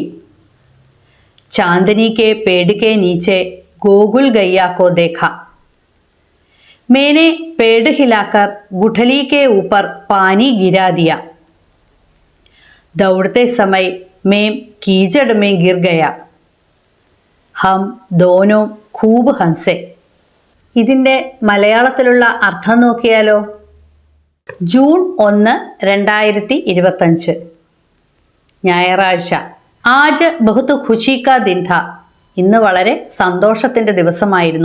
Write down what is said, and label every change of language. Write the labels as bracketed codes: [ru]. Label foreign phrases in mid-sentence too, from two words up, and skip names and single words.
[hi] चांदनी के पेड़ के नीचे गोकुल गैया को देखा. मैंने पेड़ हिलाकर गुठली के ऊपर पानी गिरा दिया. दौड़ते समय मैं कीचड़ में गिर गया. हम दोनों खूब हंसे. [ml] ഇതിൻ്റെ മലയാളത്തിലുള്ള അർത്ഥം നോക്കിയാലോ. ജൂൺ 1, 2025 ഞായറാഴ്ച. [hi] आज बहुत ख़ुशी का दिन था, [ml] ഇന്ന് വളരെ സന്തോഷത്തിൻ്റെ ദിവസമായിരുന്നു.